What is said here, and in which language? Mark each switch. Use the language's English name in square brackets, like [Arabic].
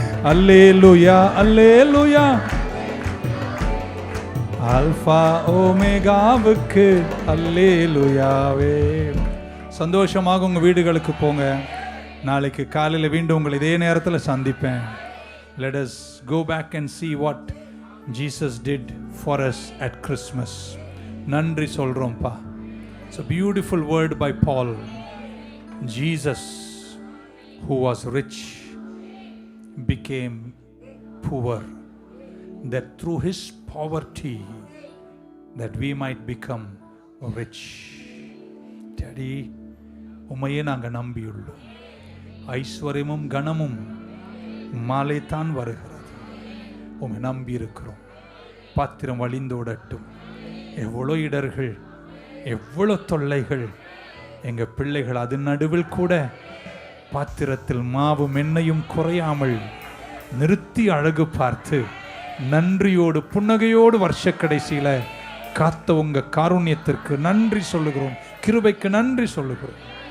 [Tamil] அல்லேலூயா அல்லேலூயா, alpha ஓமேகாவுக்கு அல்லேலூயாவே. சந்தோஷமாக உங்கள் வீடுகளுக்கு போங்க. நாளைக்கு காலையில் மீண்டும் உங்களை இதே நேரத்தில் சந்திப்பேன். [English] Let us go back and see what Jesus did for us at Christmas. [Tamil] நன்றி சொல்கிறோம்ப்பா. [English] It's a beautiful word by Paul. Jesus, who was rich, became poor, that through his poverty that we might become rich. [Tamil] Daddy, உம்மையே நாங்கள் நம்பியுள்ளோம். ஐஸ்வர்யமும் கனமும் மாலை தான் வருகிறது. உம்மை நம்பி இருக்கிறோம். பாத்திரம் வழிந்தோடட்டும். எவ்வளோ இடர்கள், எவ்வளோ தொல்லைகள், எங்கள் பிள்ளைகள் அது நடுவில் கூட பாத்திரத்தில் மாவும் எண்ணெயும் குறையாமல் நிறுத்தி அழகு பார்த்து நன்றியோடு புன்னகையோடு வருஷ கடைசியில் காத்த உங்கள் காருண்யத்திற்கு நன்றி சொல்லுகிறோம். கிருபைக்கு நன்றி சொல்லுகிறோம்.